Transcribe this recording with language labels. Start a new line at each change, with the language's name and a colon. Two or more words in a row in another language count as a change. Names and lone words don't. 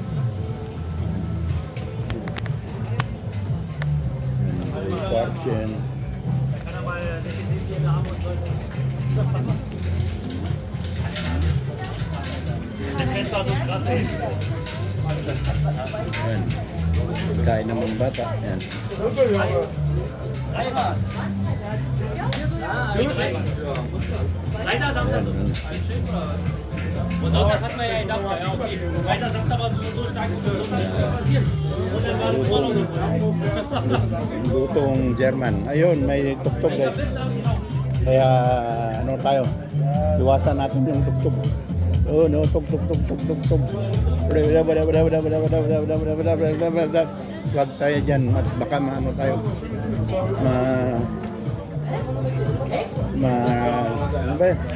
Filipino: Portion. Yan. Kain ng mga bata. Yan.
German: Und Sonntag hat man ja gedacht, ja okay, Freitag, Samstag war so stark und Sonntag passiert. Und dann war es immer noch nicht.
Filipino: Lutong German. Ayun, may tuktok guys. Kaya ano tayo? Iwasan natin yung tuktok. Oh no, tuktok. Wag tayo dyan. Baka maano tayo. Ano ba yun?